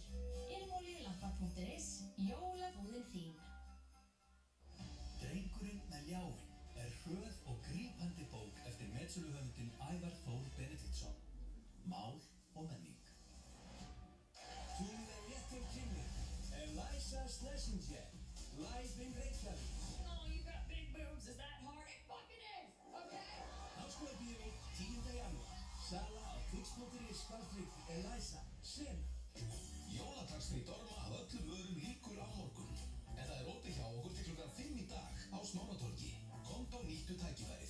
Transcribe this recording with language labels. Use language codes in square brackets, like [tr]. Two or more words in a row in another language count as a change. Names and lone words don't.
[is] Ilmolíulampar.is. Jólabúðin þín. Drengurinn með ljáinn hröð og grípandi bók eftir metsöluhöfundinn Ævar Þór Benediktsson. Mál og menning. Tunglið rétt til kynni. [en] Elisa Schlesinger, live in Reykjavík. Oh, you got big boobs, is that hard? It fucking is, okay? [is] Háskólabíó 10. janúar. Sala á Tix.is/Elisa Sena. Jóladagsfrí Dorma af öllum vörum lýkur á morgun. En það opið hjá okkur til klukkan 5 í dag á Smáratorgi. Komdu og nýttu tækifærið.